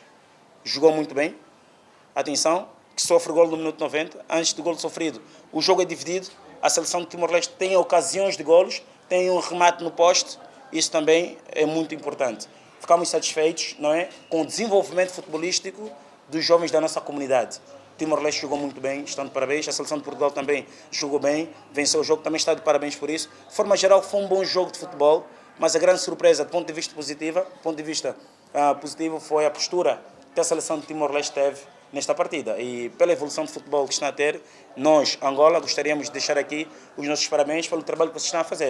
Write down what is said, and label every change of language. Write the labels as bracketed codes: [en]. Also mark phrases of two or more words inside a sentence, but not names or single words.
[pt] Jogou muito bem, atenção, que sofre gol no minuto 90. Antes do gol sofrido, o jogo é dividido. A seleção de Timor-Leste tem ocasiões de golos, tem um remate no poste. Isso também é muito importante. Ficamos satisfeitos, não é, com o desenvolvimento futebolístico dos jovens da nossa comunidade. Timor-Leste jogou muito bem, estão de parabéns. A seleção de Portugal também jogou bem, venceu o jogo, também está de parabéns por isso. De forma geral, foi um bom jogo de futebol, mas a grande surpresa, do ponto de vista positivo, foi a postura que a seleção de Timor-Leste teve nesta partida. E pela evolução do futebol que está a ter, nós, Angola, gostaríamos de deixar aqui os nossos parabéns pelo trabalho que vocês estão a fazer.